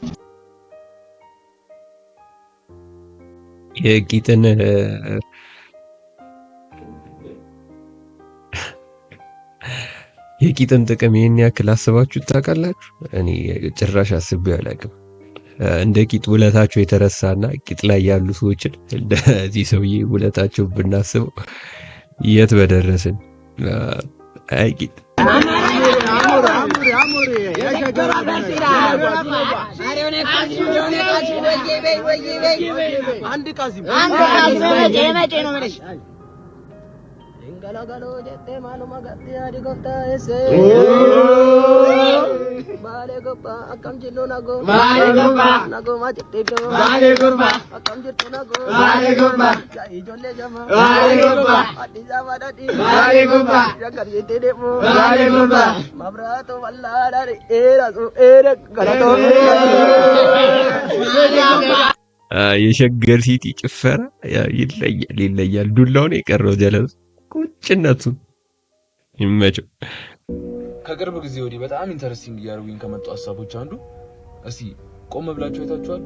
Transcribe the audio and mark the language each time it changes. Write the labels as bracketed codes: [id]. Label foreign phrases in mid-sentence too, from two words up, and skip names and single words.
[am] የቂጥን ጥቅም ይሄን ያክል አስባችሁ ታውቃላችሁ? እኔ ጭራሽ አስቤው አላውቅም። እንደ ቂጥ ውለታቸው የተረሳና ቂጥ ላይ ያሉ ሰዎችን እንደዚህ ሰውዬ ውለታቸው ብናስበው የት በደረስን። አይ ቂጥ [om] Galagalo jette maluma gatti adi gofta ese Bale goppa akam jillo nago nago ma jette do bale goppa akam jitto nago bale goppa jai jolle jama bale goppa adi jama dadi bale goppa jagar jette de mo bale goppa mabrato walla dari era galato [am] የሸገር ሲቲ ጭፈራ ይለያል። ዱላውን የቀረው ጀለስ ቁጭነቱ ይመቸው። ከቅርብ ጊዜ ወዲህ በጣም ኢንተረስቲንግ እያደረጉኝ ከመጡ ሀሳቦች አንዱ እስቲ ቆም ብላችሁ አይታችኋል?